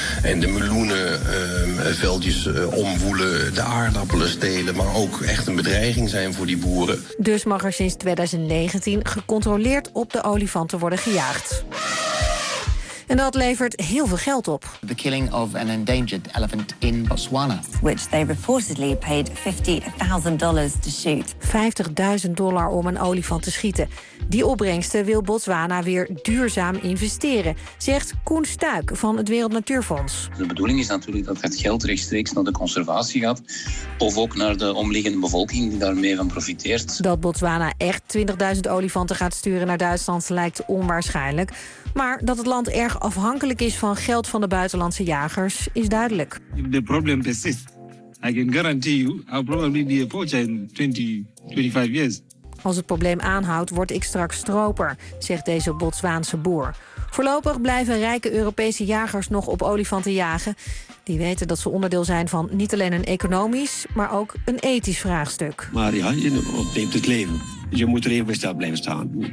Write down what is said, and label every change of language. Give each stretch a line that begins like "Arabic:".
Dutch: En de meloenen veldjes omwoelen, de aardappelen stelen, maar ook echt een bedreiging zijn voor die boeren. Dus mag er sinds 2019 gecontroleerd op de olifanten worden gejaagd. En dat levert heel veel geld op.
English: The killing of an endangered elephant in Botswana, which they reportedly paid $50,000 to shoot.
Dutch: $50,000 om een olifant te schieten. Die opbrengsten wil Botswana weer duurzaam investeren, zegt Koen Stuik van het Wereld Natuurfonds. De bedoeling is natuurlijk dat het geld rechtstreeks naar de conservatie gaat, of ook naar de omliggende bevolking die daarmee van profiteert. Dat Botswana echt 20.000 olifanten gaat sturen naar Duitsland lijkt onwaarschijnlijk. Maar dat het land erg afhankelijk is van geld van de buitenlandse jagers is duidelijk.
English: The problem persists. I can guarantee you I'll probably be a poacher in 20, 25 years.
Dutch: Als het probleem aanhoudt, word ik straks stroper, zegt deze Botswaanse boer. Voorlopig blijven rijke Europese jagers nog op olifanten jagen. Die weten dat ze onderdeel zijn van niet alleen een economisch, maar ook een ethisch vraagstuk. Maar ja, je neemt het leven. Je moet er even bij stil blijven staan.